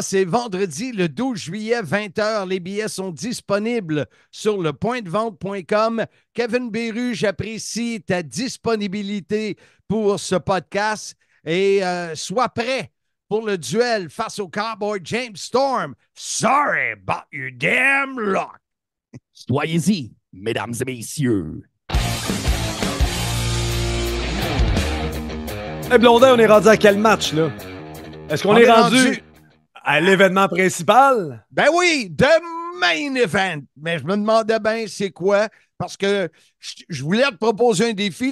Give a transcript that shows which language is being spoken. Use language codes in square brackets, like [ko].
[fr] C'est vendredi, le 12 juillet, 20h. Les billets sont disponibles sur lepointdevente.com. Kevin Beru, j'apprécie ta disponibilité pour ce podcast et sois prêt pour le duel face au Cowboy James Storm. [en] Sorry about your damn luck. [fr] Soyez-y, mesdames et messieurs. Hey Blondin, on est rendu à quel match, là? Est-ce qu'on est rendu à l'événement principal? Ben oui, [en] the main event. [fr] Mais je me demandais bien c'est quoi, parce que je voulais te proposer un défi.